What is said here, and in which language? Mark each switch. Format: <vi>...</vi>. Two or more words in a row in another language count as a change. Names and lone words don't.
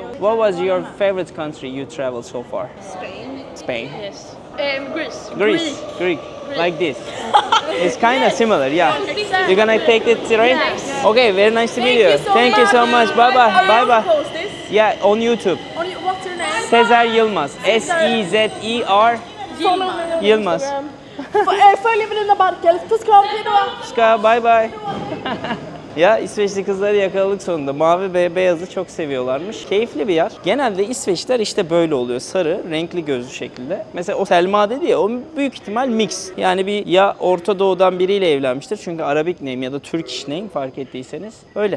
<en>What was your favorite country you traveled so far? Spain. Spain. Yes. Greece. Greek. Like this. It's kind of similar, yeah. Exactly. You're gonna take the train? Yes. Okay, very nice to meet you. Thank you so much. Bye bye. Are you Bye gonna bye. post this? Yeah, on YouTube. What's your name? Sezer Yılmaz. S-E-Z-E-R Yılmaz.</en> <sv>Följ Evelina Barkel. Puss kram. Hejdå. Ska,</sv> <en>bye bye.</en> <tr>Ya İsveçli kızları yakaladık sonunda. Mavi ve beyazı çok seviyorlarmış. Keyifli bir yer. Genelde İsveçler işte böyle oluyor. Sarı, renkli gözlü şekilde. Mesela o Selma dedi ya, o büyük ihtimal mix. Yani bir ya Orta Doğu'dan biriyle evlenmiştir. Çünkü</tr> <en>Arabic name</en> <tr>ya da</tr> <en>Turkish name</en> <tr>fark ettiyseniz. Öyle.</tr>